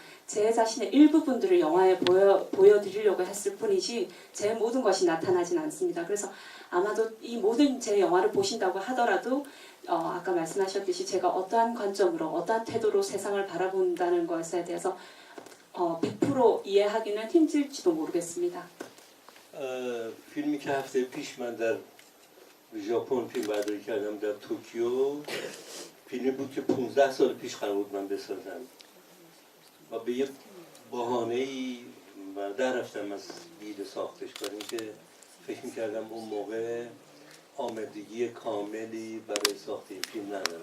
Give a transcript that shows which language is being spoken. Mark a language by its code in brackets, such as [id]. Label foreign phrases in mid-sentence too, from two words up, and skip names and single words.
[ko] 제 자신의 일부분들을 영화에 보여드리려고 했을 뿐이지 제 모든 것이 나타나진 않습니다. 그래서 아마도 이 모든 제 영화를 보신다고 하더라도 아까 말씀하셨듯이 제가 어떠한 관점으로 어떠한 태도로 세상을 바라본다는 것에 대해서 100% 이해하기는 힘들지도 모르겠습니다. [fa] فیلمی که هفته پیش من در ژاپن فیلم برداری کردم در توکیو فیلمی بود که 15 سال پیش قرار بود من بسازم و به یک بهانه‌ای در رفتم از دید ساختش برای اینکه فکر می‌کردم اون موقع آمادگی کاملی برای ساخت این فیلم ندارم.